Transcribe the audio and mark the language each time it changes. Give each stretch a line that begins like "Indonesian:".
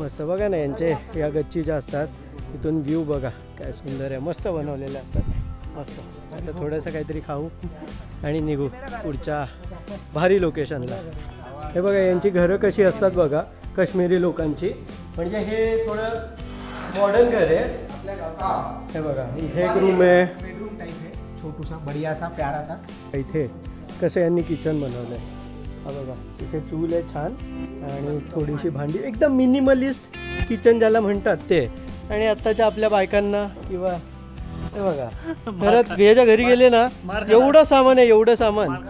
Marathi: मस्त बघा ना, यांचे या गच्ची ज्या असतात इथून व्ह्यू बघा काय सुंदर आहे, मस्त बनवलेले असतात. मस्त. आता थोडंसं काहीतरी खाऊ आणि निघू पुढच्या भारी लोकेशनला. हे बघा यांची घरं कशी असतात बघा, काश्मीरी लोकांची. म्हणजे हे थोडं मॉडर्न घर आहे. हे बघा इथे एक रूम आहे,
Hindi: बेडरूम टाइप है, छोटूसा बढ़िया सा प्यारा सा.
Marathi: इथे कसं यांनी किचन बनवलं आहे. हा बघा इथे चूल आहे छान आणि थोडीशी भांडी, एकदम मिनिमलिस्ट किचन ज्याला म्हणतात ते. आणि आत्ताच्या आपल्या बायकांना किंवा हे बघा घरात याच्या घरी गेले ना, एवढं सामान आहे, एवढं सामान.